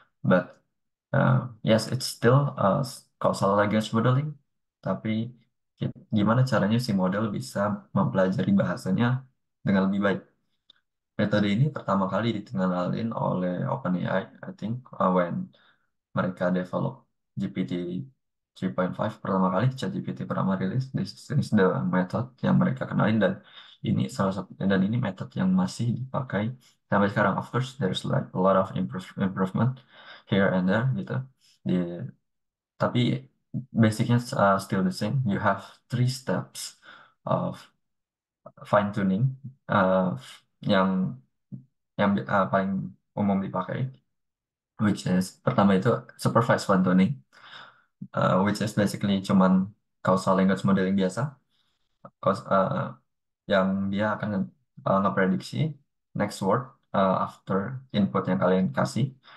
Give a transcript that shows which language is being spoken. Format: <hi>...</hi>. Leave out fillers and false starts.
<en>But yes, it's still causal language modeling.</en> <id>Tapi gimana caranya si model bisa mempelajari bahasanya dengan lebih baik? Metode ini pertama kali dikenalin oleh OpenAI,</id> <en>I think, when</en> <id>mereka develop GPT 3.5 pertama kali, ChatGPT pertama rilis.</id> <en>This is the method</en> <id>yang mereka kenalin, dan ini salah satu, dan ini metode yang masih dipakai sampai sekarang.</id> <en>Of course, there's like a lot of improvement here and there</en> <id>gitu. Di, tapi basicnya</id> <en>still the same. You have three steps of fine tuning</en> <id>yang paling umum dipakai,</id> <en>which is</en> <id>pertama itu</id> <en>supervised fine tuning, which is basically</en> <id>cuman</id> <en>causal language modeling</en> <id>biasa, yang dia akan ngeprediksi</id> <en>next word after input</en> <id>yang kalian kasih.</id>